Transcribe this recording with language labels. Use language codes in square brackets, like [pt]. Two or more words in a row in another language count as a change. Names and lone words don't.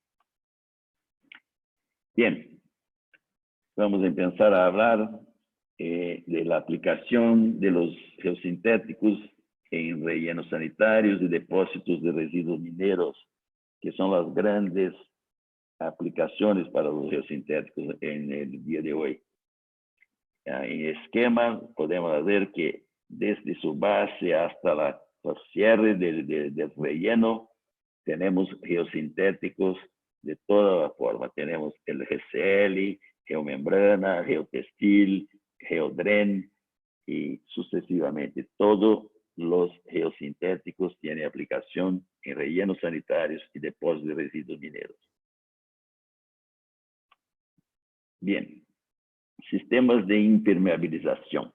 [es] Bien, vamos a empezar a hablar de la aplicación de los geosintéticos en rellenos sanitarios y depósitos de residuos mineros, que son las grandes aplicaciones para los geosintéticos en el día de hoy. En esquema podemos ver que desde su base hasta el cierre del relleno tenemos geosintéticos de toda la forma. Tenemos el GCL, geomembrana, geotextil, geodren y sucesivamente. Todos los geosintéticos tienen aplicación en rellenos sanitarios y depósitos de residuos mineros. Bien, sistemas de impermeabilización.